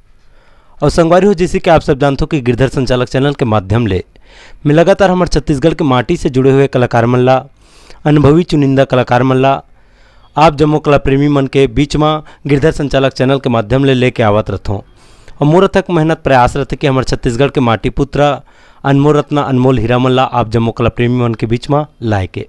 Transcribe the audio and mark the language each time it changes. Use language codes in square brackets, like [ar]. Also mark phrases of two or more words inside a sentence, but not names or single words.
[hne] और संगवारी हो, जैसे कि आप सब जानते हो कि गिरधर संचालक चैनल के माध्यम ले मैं लगातार हमारे छत्तीसगढ़ के माटी से जुड़े हुए कलाकार मन ला, अनुभवी चुनिंदा कलाकार मन ला, आप जम्मो कला प्रेमी मन के बीच में गिरधर संचालक चैनल के माध्यम ले लेके आवत रहता हूँ। और मोर तक मेहनत प्रयास रहते कि हमारे छत्तीसगढ़ के माटी पुत्र अनमोल रत्न अनमोल हीरा मन ला आप जम्मो कला प्रेमी मन के बीच में लाए के।